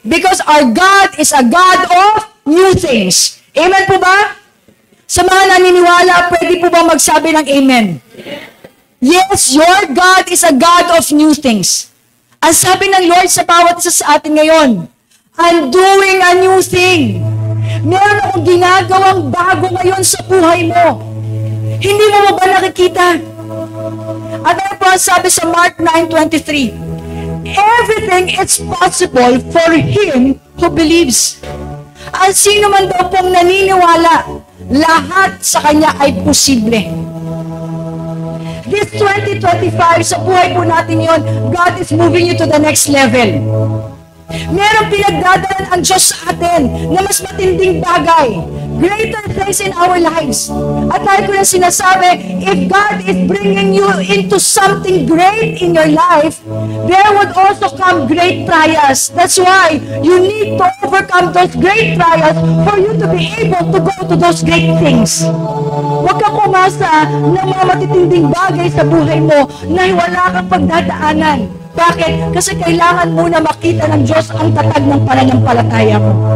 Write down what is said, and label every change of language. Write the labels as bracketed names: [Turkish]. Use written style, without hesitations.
[English] Because our God is a God of new things. [Filipino] Amen po ba? Sa mga naniniwala, pwede po ba magsabi ng amen? [English] Yes, your God is a God of new things. [Filipino] Ang sabi ng Lord sa bawat isa sa atin ngayon, [English] I'm doing a new thing. [Filipino] Meron akong ginagawang bago ngayon sa buhay mo. Hindi mo ba nakikita? At ano po ang sabi sa Mark 9:23? [English] Everything is possible for him who believes. [Filipino] Ang sino man daw pong naniniwala, lahat sa kanya ay posible. [English] This 2025, [Filipino] sa buhay po natin yon, [English] God is moving you to the next level. [Filipino] Merong pinagdadaan ang Diyos sa atin na mas matinding bagay. [English] Greater things in our lives. [Filipino] At lagi ko na sinasabi, [English] if God is bringing you into something great in your life, there would also come great trials. That's why you need to overcome those great trials for you to be able to go to those great things. [Filipino] Huwag kang kumasa ng mga matitinding bagay sa buhay mo na wala kang pagdadaanan. Bakit? Kasi kailangan muna makita ng Diyos ang tatag ng pananampalataya mo.